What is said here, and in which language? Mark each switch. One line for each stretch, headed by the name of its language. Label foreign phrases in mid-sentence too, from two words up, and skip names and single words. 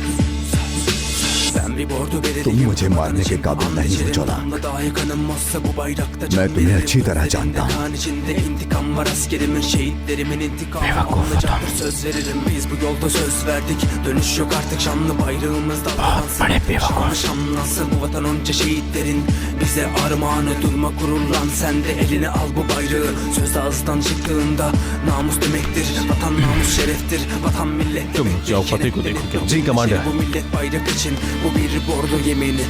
Hindi: तुम मुझे मारने के काबिल नहीं हो चौलाक। मैं तुम्हें अच्छी तरह जानता हूँ। बहुत बड़े बेवकूफ।
Turkish: Bize armağanı durma gururlan, sen de eline al bu bayrağı. Söz ağızdan çıktığında namus demektir. Vatan namus şereftir. Vatan millet
Hindi: तुम
Turkish: demektir.
Hindi: जाओ फतेह को देखो क्या। जी कमांडर।
Turkish: Bu millet bayrak için, bu bir bordo yemini.